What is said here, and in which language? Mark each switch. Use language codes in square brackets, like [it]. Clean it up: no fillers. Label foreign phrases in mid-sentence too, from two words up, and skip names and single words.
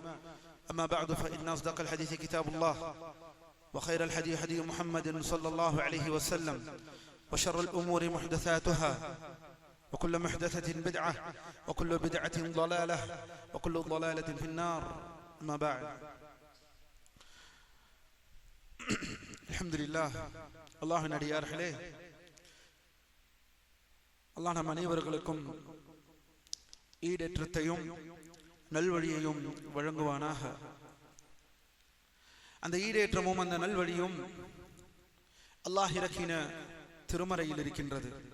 [ar] أما بعد، فإن أصدق الحديث كتاب الله، وخير الهدي هدي محمد صلى الله عليه وسلم، وشر الأمور محدثاتها، وكل محدثة بدعة، وكل بدعة ضلالة، وكل ضلالة في النار. أما بعد، الحمد لله. [ta] அல்லாஹ்வின் அடியார்களே, அல்லாஹ் நம் அனைவர்களுக்கும் ஈடேற்றத்தையும் நல்வழியையும் வழங்குவானாக. அந்த ஈடேற்றமும் அந்த நல்வழியும் அல்லாஹ் இறக்கின திருமறையில் இருக்கின்றது.